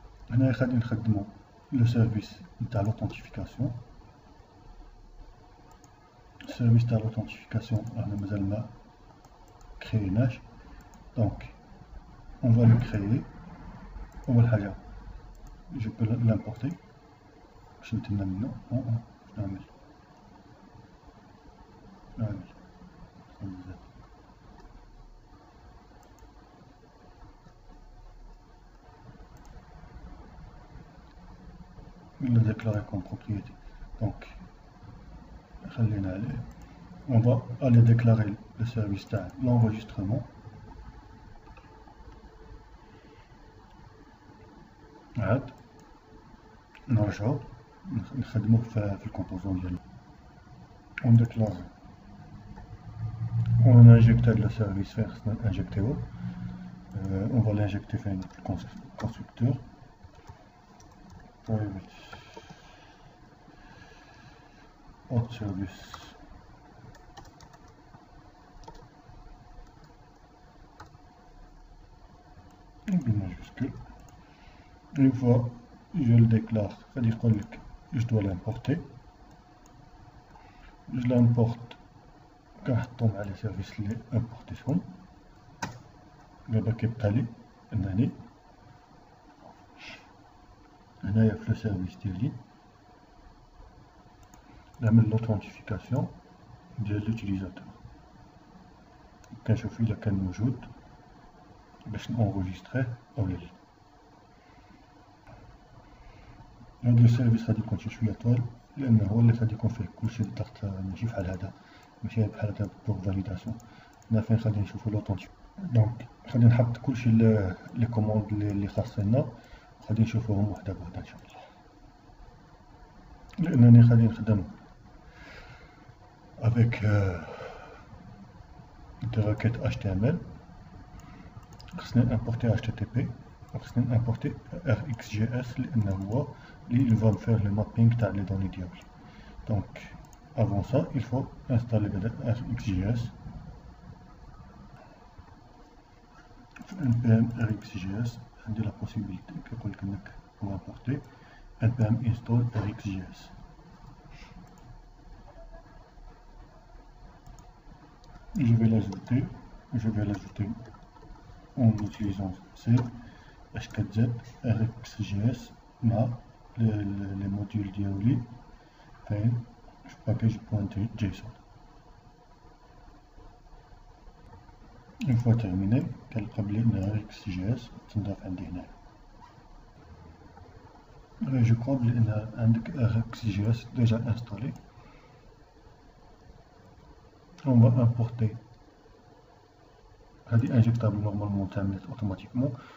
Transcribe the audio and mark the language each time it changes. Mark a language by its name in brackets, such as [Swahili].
[Arabic] هنا غادي نخدمو لو سيرفيس نتاع لوثنتيفيكاسيون. السيرفيس تاع لوثنتيفيكاسيون رانا مازال ما كريناش، دونك [French] on va le créer. [Arabic] أول حاجة [French] je peux l'importer [Arabic] باش نتمنى منه. شنو نعمل؟ [French] le déclarer comme propriété. [Arabic] Donc خلينا عليه. [French] On va aller déclarer le service تاع l'enregistrement. [Arabic] عاد نرجعو نخدمو في الكومبوزون ديالنا. [French] On déclare on injecte le service vers injecté. On va l'injecter في constructeur private auth service بالماجuscule. Une fois je le déclare, c'est-à-dire que je dois l'importer. Je l'importe [Arabic] كنحطهم على سيرفيس اللي امبورتيتهم. دابا كيبقى لي انني هنايا في لو سيرفيس ديالي نعمل لوثنتيفيكاسيون ديال لوتيليزاتور، كنشوف الا كان موجود باش نونغيستريه او لا. هاد لو سيرفيس غادي يكون شي شويه طوال لانه هو اللي غادي يكون فيه كلشي بالضغط، ماشي بحال هذا، ماشي بحال هذا بور فاليداسيون. هنا فين غادي نشوفو لوثنتيفيكاسيون. دونك غادي نحط كلشي لي كوموند اللي خاصنا وغادي نشوفوهم وحده بوحده ان شاء الله. لانني غادي نخدم افيك دي requêtes HTML، خصني امبورتي HTTP وخصني امبورتي RxJS لانه هو اللي [French] va me faire le mapping [Arabic] تاع لي دوني ديالي. [French] دونك avant ça il faut installer RxJS. [Arabic] في npm RxJS عندي [French] la possibilité [Arabic] كيقولك انك [French] pour importer [Arabic] npm install RxJS. [French] Je vais l'ajouter en utilisant C HTZ RxJS مع les modules ديالي فين package.json. Une fois terminé [Arabic] كنلقى بلي ان RxJS تنضاف عندي هنا. [French] Je crois [Arabic] بلي ان عندك [French] RxJS déjà installé. On va importer. هذه injectable normalement تعملت automatiquement.